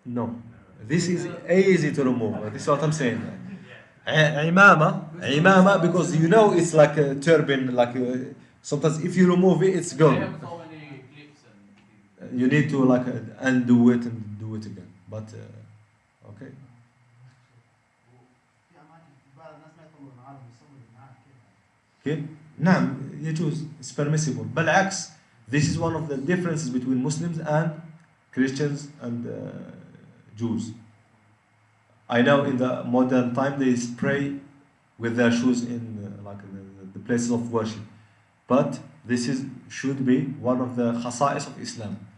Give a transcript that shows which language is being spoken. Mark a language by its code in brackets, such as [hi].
[en] No, this is easy to remove. This is what I'm saying. Imama, because you know it's like a turban, like sometimes if you remove it, it's They gone. have so many clips and. You need to like undo it and do it again. But okay. [ar] في أماكن بعض الناس ما يطلعون عالم يصور معاه كيف. كيف؟ نعم يجوز. [en] It's permissible. [ar] بالعكس, [en] this is one of the differences between Muslims and Christians and Jews. I know in the modern time they pray with their shoes in like the places of worship, but this should be one of the khasa'is of Islam.